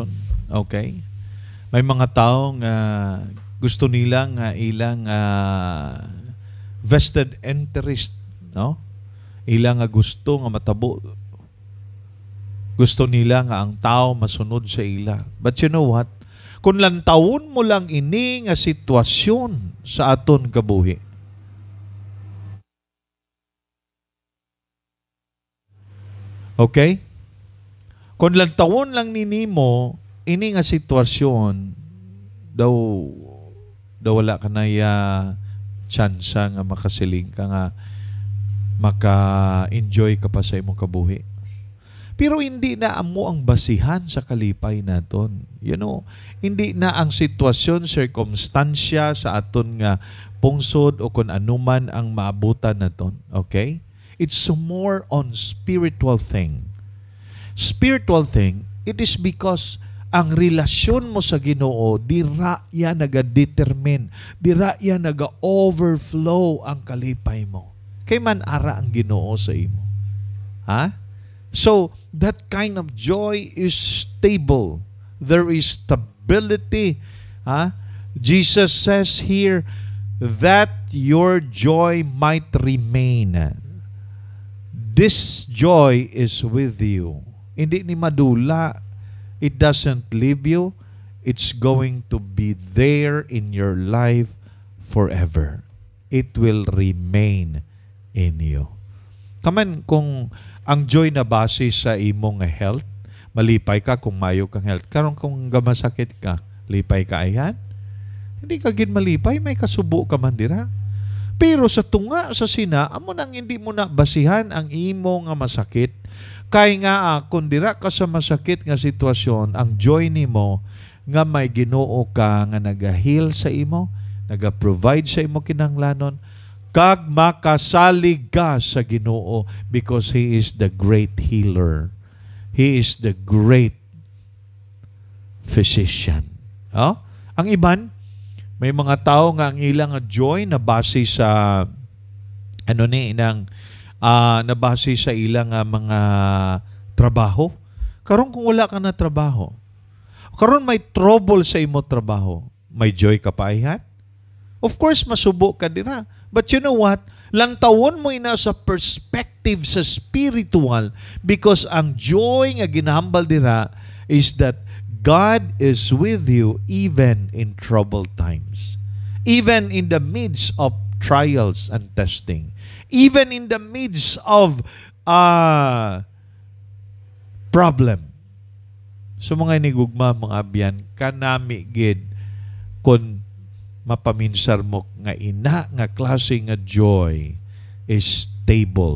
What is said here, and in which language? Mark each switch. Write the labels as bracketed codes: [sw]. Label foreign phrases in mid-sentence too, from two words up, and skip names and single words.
[en] Okay? [hil] May mga tao nga gusto nila nga ilang [en] vested interest, [hil] no? Ilang nga gusto nga matabo. Gusto nila nga ang tao masunod sa ila. [en] But you know what? [hil] Kung lantawon mo lang ini nga sitwasyon sa aton kabuhi, okay? Kung lantawon lang nini mo, ini nga sitwasyon, daw wala ka na tsansa nga makasiling ka nga maka-enjoy ka pa sa imong kabuhi. Pero hindi na amo ang basihan sa kalipay naton. [en] You know, [hil] hindi na ang sitwasyon, circumstansya sa aton nga pungsod o kung anuman ang maabutan naton. [en] Okay? It's more on spiritual thing. Spiritual thing, it is because [hil] ang relasyon mo sa Ginoo, dira ya naga-determine, dira ya naga-overflow ang kalipay mo. Kay man ara ang Ginoo sa imo. Ha? [en] So, that kind of joy is stable. There is stability. Ha? Jesus says here that your joy might remain. This joy is with you. [hil] Hindi ni madula. [en] It doesn't leave you. It's going to be there in your life forever. It will remain in you. [hil] Kaman kung ang joy na base sa imong health, malipay ka kung mayo kang health. Karon kung gamasakit ka, lipay ka ayan. Hindi ka gid malipay, may kasubo ka man dira. Pero sa tunga sa sina, amo nang hindi mo na basihan ang imo nga masakit. Kay nga kung dira ka sa masakit nga sitwasyon, ang joy nimo nga may Ginoo ka nga naga-heal sa imo, naga-provide sa imo kinahanglanon, kag makasalig ka sa Ginoo [en] because He is the great healer. [hil] He is the great physician. Oh? Ang iban, may mga tao nga ang ilang joy na base sa nabase sa ilang mga trabaho. Karon kung wala ka na trabaho, karon may trouble sa imo trabaho, may joy ka pa ayan? [en] Of course, [hil] masubo ka dira. [en] But you know what? [hil] Lantawon mo ina sa perspective sa spiritual because ang joy nga ginahambal dira [en] is that God is with you even in troubled times. Even in the midst of trials and testing. Even in the midst of problem. [hil] So mga inigugma, mga abyan, kanami gid kung mapaminsar mo nga ina nga klase nga [en] joy is stable.